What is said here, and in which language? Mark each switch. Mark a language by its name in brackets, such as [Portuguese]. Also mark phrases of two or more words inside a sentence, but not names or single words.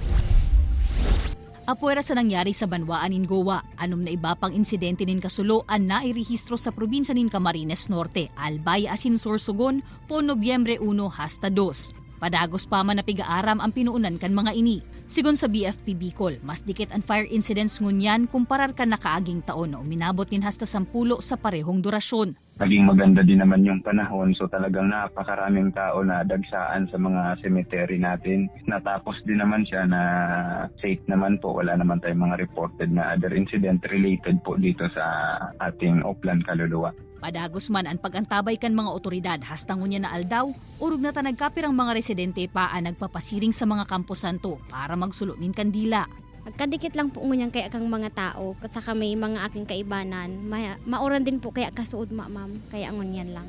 [Bikol] Apuera sa nangyari sa Banwaan in Goa, anom na iba pang insidente nin kasulo ang nairehistro sa probinsya nin Camarines Norte, Albay asin Sorsogon po Nobyembre 1 hasta 2. Padagos pa man na piga-aram ang pinuunan kan mga ini. Sigon sa BFP Bicol, mas dikit ang [English] fire incidents [Bikol] ngunyan kumparar kan nakaaging taon na uminabot nin hasta 10 sa parehong durasyon. [Filipino] Naging maganda din naman yung panahon, so talagang napakaraming tao na dagsaan sa mga cemetery natin. Natapos din naman siya na safe naman po, wala naman tayong mga reported na [English] other incident related [Filipino] po dito sa ating Oplan Kaluluwa. [Bikol] Padagos man ang pagantabay kan mga otoridad hasta ngunya na aldaw, urog na tanagkapirang mga residente pa ang nagpapasiring sa mga Kampo Santo para magsulunin kandila. Kadikit lang po ngunyan kaya kang mga tao, saka may mga aking kaibanan, mauran din po kaya kasuod ma'am, kaya ngunyan lang.